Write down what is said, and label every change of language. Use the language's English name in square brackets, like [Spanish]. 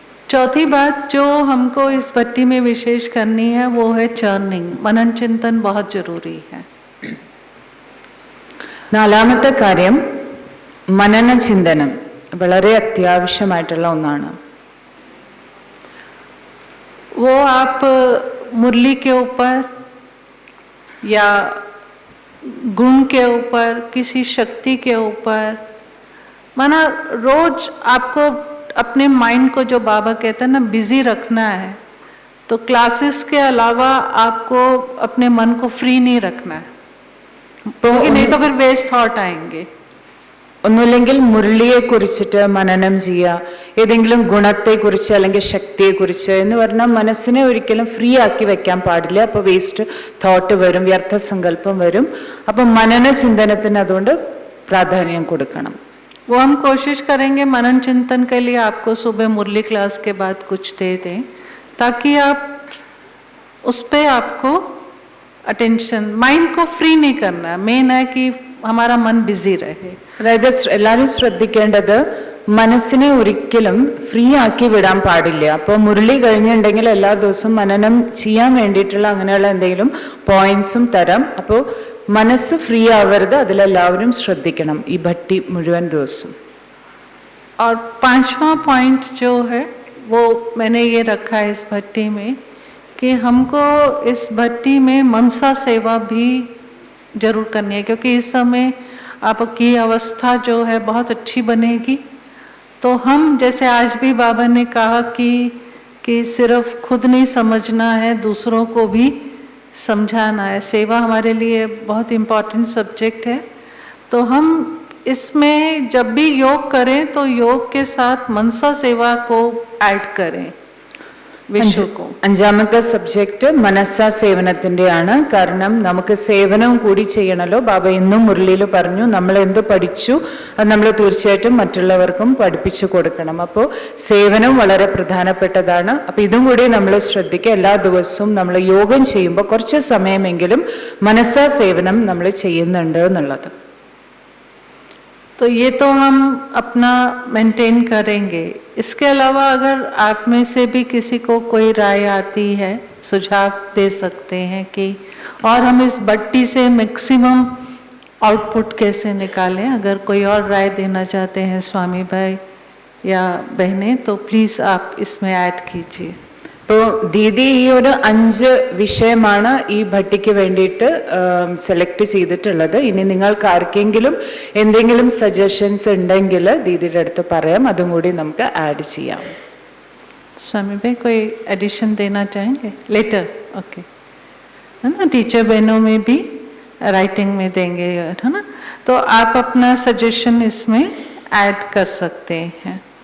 [Hindi] चौथी बात जो हमको इस भट्टी में विशेष करनी है वो है चर्निंग. मनन चिंतन बहुत जरूरी है. [Malayalam] നാലാമത്തെ കാര്യം മനന ചിന്തനം വളരെ അത്യാവശ്യമായിട്ടുള്ള ഒന്നാണ്. [Hindi] वो आप मुरली के ऊपर या गुण के ऊपर, किसी शक्ति के ऊपर, माना रोज आपको अपने माइंड को, जो बाबा कहते हैं ना, बिजी रखना है. तो क्लासेस के अलावा आपको अपने मन को फ्री नहीं रखना है, क्योंकि नहीं तो फिर वेस्ट थॉट आएंगे. [Malayalam] ഒന്നുമില്ലെങ്കിൽ മുരളിയെ കുറിച്ചിട്ട് മനനം ചെയ്യുക, ഏതെങ്കിലും ഗുണത്തെക്കുറിച്ച് അല്ലെങ്കിൽ ശക്തിയെക്കുറിച്ച് എന്ന് പറഞ്ഞാൽ മനസ്സിനെ ഒരിക്കലും ഫ്രീ ആക്കി വെക്കാൻ പാടില്ല. അപ്പോൾ വേസ്റ്റ് തോട്ട് വരും, വ്യർത്ഥ സങ്കല്പം വരും. അപ്പം മനന ചിന്തനത്തിന് അതുകൊണ്ട് പ്രാധാന്യം കൊടുക്കണം. [Hindi] वो हम कोशिश करेंगे मनन चिंतन के लिए आपको सुबह मुरली क्लास के बाद कुछ दे दें, ताकि आप उस पर आपको अटेंशन, माइंड को फ्री नहीं करना है. मेन है कि हमारा मन बिजी रहे. [Malayalam] അതായത് എല്ലാവരും ശ്രദ്ധിക്കേണ്ടത് മനസ്സിനെ ഒരിക്കലും ഫ്രീ ആക്കി വിടാൻ പാടില്ല. അപ്പോൾ മുരളി കഴിഞ്ഞിട്ടുണ്ടെങ്കിൽ എല്ലാ ദിവസവും മനനം ചെയ്യാൻ വേണ്ടിയിട്ടുള്ള അങ്ങനെയുള്ള എന്തെങ്കിലും പോയിന്റ്സും തരാം. അപ്പോൾ മനസ്സ് ഫ്രീ ആവരുത്, അതിലെല്ലാവരും ശ്രദ്ധിക്കണം ഈ ഭട്ടി മുഴുവൻ ദിവസവും. [Hindi] और 5वां पॉइंट जो है वो मैंने ये रखा है इस भट्टी में, कि हमको इस भट्टी में मनसा सेवा भी जरूर करनी है, क्योंकि इस समय आपकी अवस्था जो है बहुत अच्छी बनेगी. तो हम जैसे आज भी बाबा ने कहा कि सिर्फ खुद नहीं समझना है, दूसरों को भी समझाना है. सेवा हमारे लिए बहुत इम्पोर्टेंट सब्जेक्ट है. तो हम इसमें जब भी योग करें तो योग के साथ मनसा सेवा को ऐड करें. [Malayalam] വിഷുക്കും. അഞ്ചാമത്തെ സബ്ജക്റ്റ് മനസ്സാ സേവനത്തിൻ്റെയാണ്. കാരണം നമുക്ക് സേവനവും കൂടി ചെയ്യണമല്ലോ. ബാബ ഇന്നും മുരളിയിൽ പറഞ്ഞു നമ്മൾ എന്ത് പഠിച്ചു അത് നമ്മൾ തീർച്ചയായിട്ടും മറ്റുള്ളവർക്കും പഠിപ്പിച്ചു കൊടുക്കണം. അപ്പോൾ സേവനം വളരെ പ്രധാനപ്പെട്ടതാണ്. അപ്പോൾ ഇതും കൂടി നമ്മൾ ശ്രദ്ധിക്കുക. എല്ലാ ദിവസവും നമ്മൾ യോഗം ചെയ്യുമ്പോൾ കുറച്ച് സമയമെങ്കിലും മനസ്സാ സേവനം നമ്മൾ ചെയ്യുന്നുണ്ട് എന്നുള്ളത്. [Hindi] तो ये तो हम अपना मेंटेन करेंगे. इसके अलावा अगर आप में से भी किसी को कोई राय आती है, सुझाव दे सकते हैं कि और हम इस बट्टी से मैक्सिमम आउटपुट कैसे निकालें. अगर कोई और राय देना चाहते हैं स्वामी भाई या बहनें तो प्लीज़ आप इसमें ऐड कीजिए. [Malayalam] ഇപ്പോൾ ദീദി ഈ ഒരു 5 വിഷയമാണ് ഈ ഭട്ടിക്ക് വേണ്ടിയിട്ട് സെലക്ട് ചെയ്തിട്ടുള്ളത്. ഇനി നിങ്ങൾക്ക് ആർക്കെങ്കിലും എന്തെങ്കിലും സജഷൻസ് ഉണ്ടെങ്കിൽ ദീദിയുടെ അടുത്ത് പറയാം, അതും കൂടി നമുക്ക് ആഡ് ചെയ്യാം. [Hindi] स्वामी भाई कोई एडिशन देना चाहेंगे लेटर? ओके, है ना. टीचर बहनों में भी राइटिंग में देंगे, है ना. तो आप अपना सजेशन इसमें ऐड कर सकते हैं.